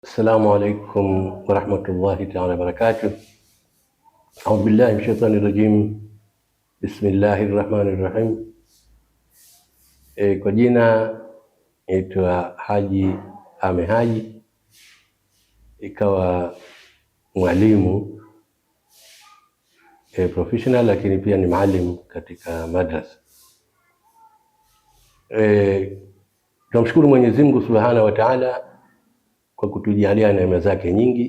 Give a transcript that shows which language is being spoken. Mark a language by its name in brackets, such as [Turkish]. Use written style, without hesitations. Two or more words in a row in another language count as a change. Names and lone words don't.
[Arabic] السلام عليكم ورحمة الله تعالى وبركاته. أعوذ بالله من الشيطان الرجيم. بسم الله الرحمن الرحيم. [Swahili] Kwa jina naitwa Haji Ame Haji, ikawa mwalimu professional, lakini pia ni mwalimu katika madrasa. Tunamshukuru Mwenyezi Mungu [Arabic] سبحانه وتعالى [Swahili] kwa kutujalia neema zake nyingi.